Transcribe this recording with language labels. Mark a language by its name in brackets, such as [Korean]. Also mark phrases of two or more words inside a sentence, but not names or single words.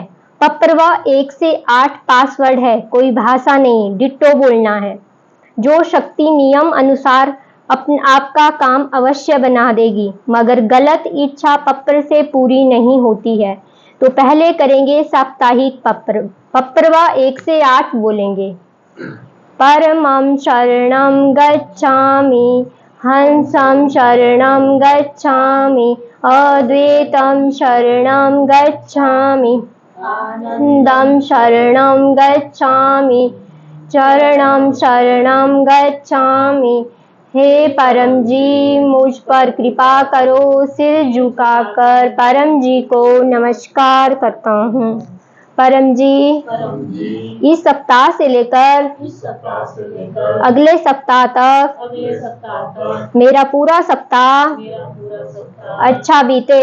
[Hindi] पप्रवा 1 से 8 पासवर्ड है, कोई भाषा नहीं, डिट्टो बोलना है। जो शक्ति नियम अनुसार आपका काम अवश्य बना देगी, मगर गलत इच्छा पप्र से पूरी नहीं होती है। तो पहले करेंगे साप्ताहिक पप्र। पप्रवा 1 से 8 बोलेंगे। [Pali] परमं शरणं गच्छामि, हंसं शरणं गच्छामि, अद्वैतं शरणं गच्छामि, आनंदं शरणं गच्छामि, चरणं शरणं गच्छामि। [Hindi] हे परम जी मुझ पर कृपा करो। सिर झुकाकर परम जी को नमस्कार करता हूँ। परम जी इस सप्ताह से लेकर अगले सप्ताह तक मेरा पूरा सप्ताह अच्छा बीते।